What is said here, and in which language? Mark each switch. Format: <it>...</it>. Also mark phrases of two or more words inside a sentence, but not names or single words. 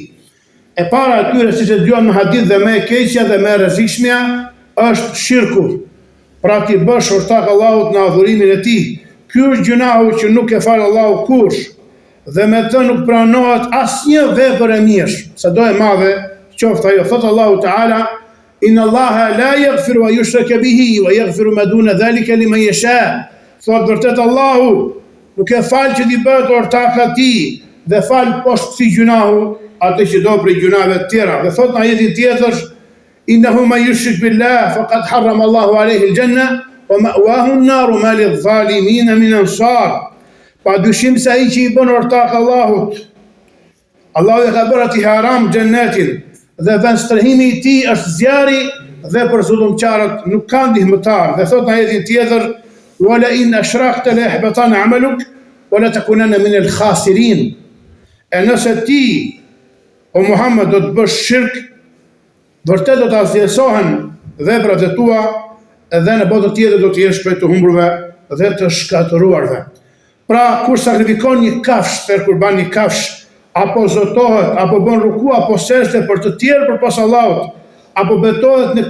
<sq>E para e tyre, siç e dëgjuam në hadith, dhe më e keqja dhe më e rrezikshmja është shirku. Pra ti bësh ortak Allahut në adhurimin e Tij. Ky është gjunahu që nuk e fal Allahu kurrë dhe me të nuk pranohet asnjë vepër e mirë, sado e madhe qoftë ajo. Thot Allahu Teala:</sq> <ar>إن الله لا يغفر أن يشرك به ويغفر ما دون ذلك لمن يشاء.</ar> <sq>Thot vërtet Allahu nuk e fal që ti bëhet ortak Atij dhe fal poshtë këtij gjunahu atë që do prej gjunave të tjera. Dhe thot në ajetin tjetër:</sq> <ar>إنه من يشرك بالله فقد حرم الله عليه الجنة و مأواه النار ما للظالمين من أنصار.</ar> <sq>Pa dyshim se ai që i bën ortak Allahut, Allahu e ka bërë ati haram xhennetin dhe vend strehimi i tij është zjarri dhe për zullumqarët nuk ka ndihmëtar. Dhe thot në ajetin tjetër:</sq> <ar>"ولئن أشركت ليحبطن عملك ولا تكونن من الخاسرين."</ar> <sq>E nëse ti, o Muhammed, do të bësh shirk, vërtet do të asgjësohen veprat e tua dhe në botën tjetër do të jesh prej të humburve dhe të shkatëruarve. Pra, kur sakrifikon një kafsh, fer kurban një kafsh, apo zotohet, apo bën ruku, apo sejdë për të tjerë përpas Allahut, apo betohet në</sq>